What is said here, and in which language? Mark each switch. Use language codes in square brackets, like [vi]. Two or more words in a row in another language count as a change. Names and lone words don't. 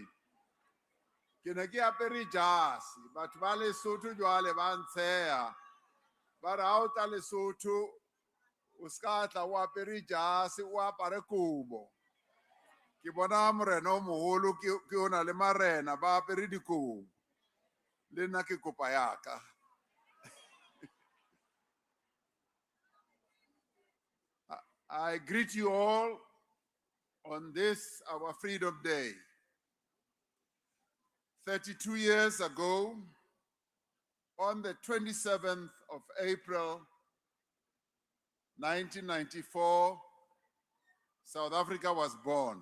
[st] Ke ne ke apere jase, batho ba Lesotho jwale ba ntsheha. Ba re ha o tla Lesotho o ska tla o apere jase o apare kobo. Ke bona morena o moholo ke ona le marena ba apere dikobo. Le nna ke kopa yaka. [en] I greet you all on this, our Freedom Day. 32 years ago, on the 27th of April, 1994, South Africa was born.